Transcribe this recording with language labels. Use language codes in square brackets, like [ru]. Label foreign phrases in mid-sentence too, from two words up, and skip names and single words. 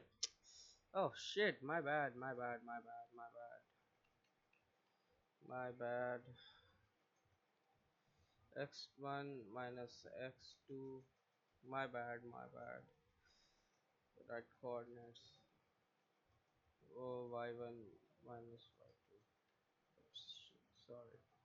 [en] Oh shit, my bad, my bad, my bad, my bad, my bad. X1 minus x2. My bad, my bad. Right coordinates. Oh, y1 minus y2. Oops, shit, sorry.